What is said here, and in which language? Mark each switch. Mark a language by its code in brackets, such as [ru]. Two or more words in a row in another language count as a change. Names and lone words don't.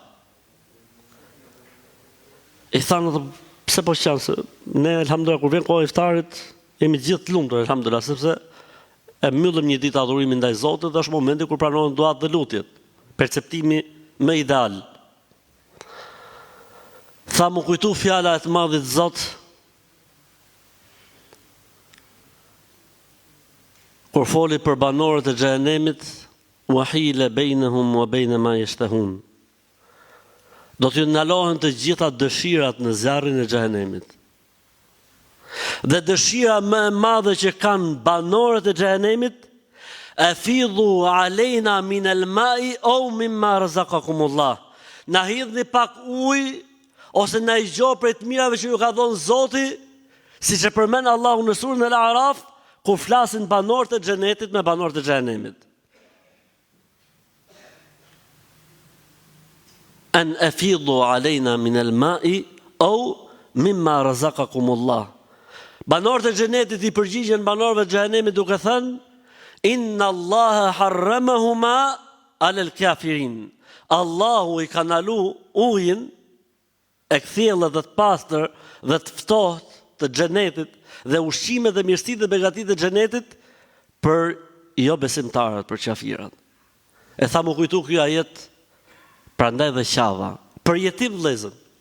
[sq] I thanë, pse po qanë, se ne, elhamdulillah, kur vjen koha e iftarit, jemi gjithë të lumtur, elhamdulillah, sepse e mbyllim një ditë adhurimin ndaj Zotit dhe është momenti kur pranohen duat dhe lutjet. Perceptimi më ideal. Tha mu kujtu fjala e të madhit Zot, kur foli për banorët e xhehenemit, [ar] وحيل بينهم وبين ما يشتهون. [sq] Do t'ju ndalohen të gjitha dëshirat në zjarrin e xhehenemit. Dhe dëshira më e madhe që kanë banorët e xhehenemit, [ar] أن أفيضوا علينا من الماء أو مما رزقكم الله. [sq] Na hidhni pak ujë ose na i gjoj prej të mirave që ju ka dhënë Zoti, siç e përmend Allahu në surën Al-Araf, kur flasin banorët e xhenetit me banorët e xhehenemit. [ar] أن أفيضوا علينا من الماء أو مما رزقكم الله. [sq] Banorët e xhenetit i përgjigjen banorëve të xhehenemit duke thënë: [ar] إن الله حرمهما على الكافرين. [sq] Allahu i ka ndalu ujin e kthjellë dhe të pastër dhe të ftohtë të xhenetit dhe ushqimet dhe mirësitë dhe begatitë të xhenetit për jo besimtarët, për qafirat. E tha më kujtu kjo ajet, prandaj dhe qava, për jetim vëllezër.